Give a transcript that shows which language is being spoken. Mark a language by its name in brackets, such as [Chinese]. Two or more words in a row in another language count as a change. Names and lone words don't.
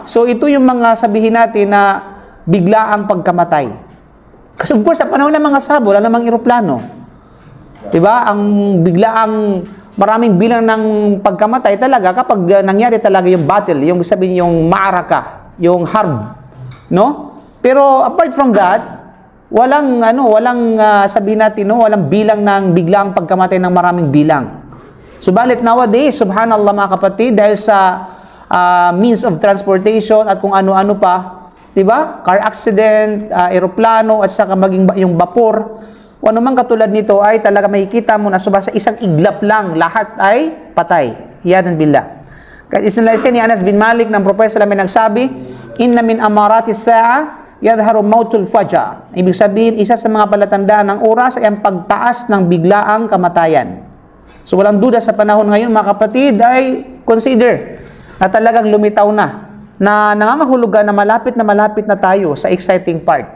[Filipino] So ito yung mga sabihin natin na biglaang pagkamatay. Kasi [English] of course, [Filipino] sa panahon ng mga sabo, wala namang eroplano. Diba? Ang biglaang maraming bilang ng pagkamatay talaga kapag nangyari talaga yung battle, yung sabihin yung ma'araka, yung harb, no? Pero [English] apart from that, [Filipino] walang sabihin natin, no, walang bilang ng biglaang pagkamatay ng maraming bilang. Subalit nowadays, subhanallah mga kapatid, dahil sa [English] means of transportation [Filipino] at kung ano-ano pa, diba? [English] Car accident, [Filipino] eroplano, at saka maging yung vapor, o ano man katulad nito ay talaga makikita mo na sa isang iglap lang, lahat ay patay. [Arabic] عياذا بالله. [Filipino] Kahit isinalaysay ni Anas bin Malik ng Propeta may nagsabi, [Arabic] إن من أمارات الساعة يظهر موت الفجأة. [Filipino] Ibig sabihin, isa sa mga palatandaan ng oras ay ang pagtaas ng biglaang kamatayan. So walang duda sa panahon ngayon, mga kapatid, ay consider na talagang lumitaw na nangangahulugan na malapit na tayo sa [English] exciting part.